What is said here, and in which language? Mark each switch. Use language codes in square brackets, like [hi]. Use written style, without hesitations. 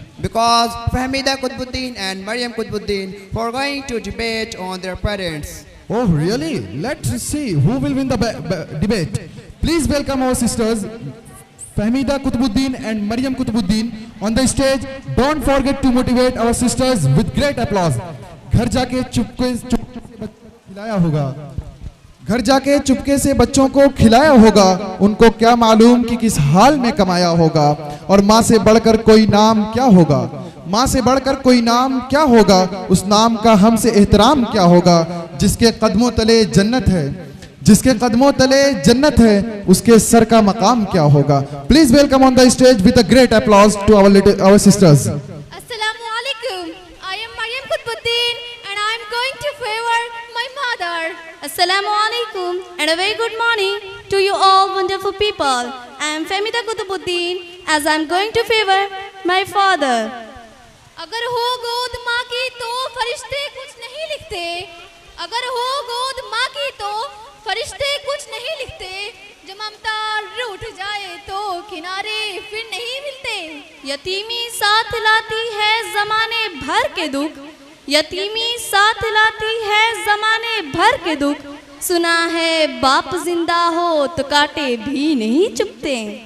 [en] Because Fahmida Qutbuddin and Maryam Qutbuddin were going to debate on their parents. Oh, really? Let's see who will win the debate. Please welcome our sisters, Fahmida Qutbuddin and Maryam Qutbuddin on the stage. Don't forget to motivate our sisters with great applause. [hi] घर जाके चुपके से खिलाया होगा, घर जाके चुपके से बच्चों को खिलाया होगा, उनको क्या मालूम कि किस हाल में कमाया होगा। और माँ से बढ़कर कोई नाम क्या होगा, माँ से बढ़कर कोई नाम क्या होगा, उस नाम का हमसे एहतराम क्या होगा। जिसके कदमों तले जन्नत है, जिसके कदमों तले जन्नत है, उसके सर का मकाम क्या होगा। [en] Please welcome on the stage with a great applause to our sisters. [ar] Assalamu alaikum. [en] I am Maryam Qutbuddin and I am going to favor my mother. Assalamu alaikum and a very good morning to you all wonderful people. I am Fahmida Qutbuddin as I am going to favor my father. [hi] अगर हो गोद माँ की तो फरिश्ते कुछ नहीं लिखते, अगर हो गोद माँ की तो फरिश्ते कुछ नहीं लिखते, जब ममता रूठ जाए तो किनारे फिर नहीं मिलते। यतीमी साथ लाती है जमाने भर के दुख, यतीमी साथ लाती है जमाने भर के दुख, सुना है बाप जिंदा हो तो कांटे भी नहीं चुभते।